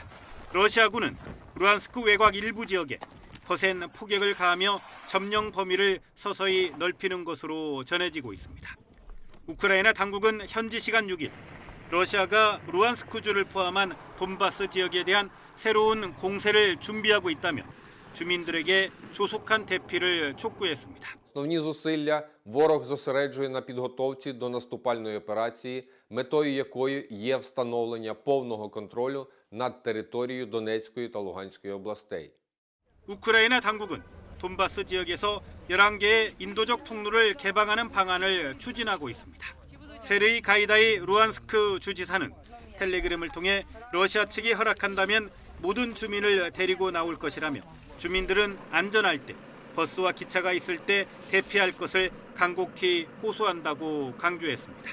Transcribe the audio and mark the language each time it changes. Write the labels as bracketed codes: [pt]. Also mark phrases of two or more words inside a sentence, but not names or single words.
[ko] 러시아군은 루한스크 외곽 일부 지역에 거센 폭격을 가하며 점령 범위를 서서히 넓히는 것으로 전해지고 있습니다. 우크라이나 당국은 현지 시간 6일 러시아가 루한스크주를 포함한 돈바스 지역에 대한 새로운 공세를 준비하고 있다며 주민들에게 조속한 대피를 촉구했습니다. [uk] Основні зусилля ворог зосереджує на підготовці до наступальної операції, метою якої є встановлення повного контролю над територією Донецької та Луганської областей. [ko] 우크라이나 당국은 돈바스 지역에서 11개의 인도적 통로를 개방하는 방안을 추진하고 있습니다. 세르이 가이다이 루한스크 주지사는 텔레그램을 통해 러시아 측이 허락한다면 모든 주민을 데리고 나올 것이라며 주민들은 안전할 때 버스와 기차가 있을 때 대피할 것을 간곡히 호소한다고 강조했습니다.